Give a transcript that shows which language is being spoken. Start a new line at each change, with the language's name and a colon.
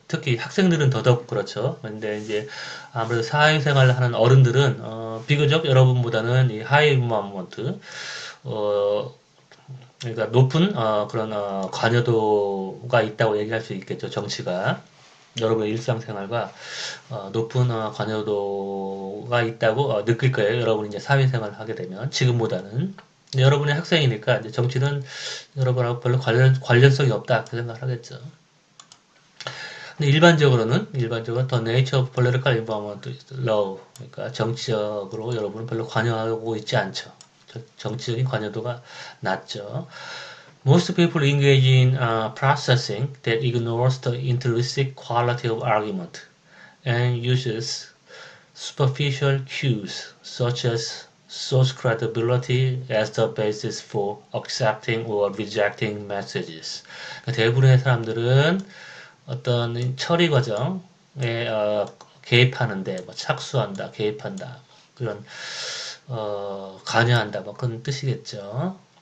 Korean: 특히 학생들은 더더욱 그렇죠. 근데 이제 아무래도 사회생활을 하는 어른들은 비교적 여러분보다는 이 하이 인볼브먼트, 어, 그러니까 높은 그런 관여도가 있다고 얘기할 수 있겠죠, 정치가. 여러분의 일상생활과 높은 관여도가 있다고 느낄 거예요. 여러분이 이제 사회생활을 하게 되면 지금보다는. 근데 여러분이 학생이니까 이제 정치는 여러분하고 별로 관련성이 없다 그 생각을 하겠죠. 근데 일반적으로
English: the nature of political involvement is low.
Korean: 그러니까 정치적으로 여러분은 별로 관여하고 있지 않죠. 정치적인 관여도가 낮죠.
English: Most people engage in processing that ignores the intrinsic quality of argument and uses superficial cues such as source credibility as the basis for accepting or rejecting messages.
Korean: 대부분의 사람들은 어떤 처리 과정에 개입하는데 뭐 착수한다, 개입한다 그런 관여한다 뭐 그런 뜻이겠죠.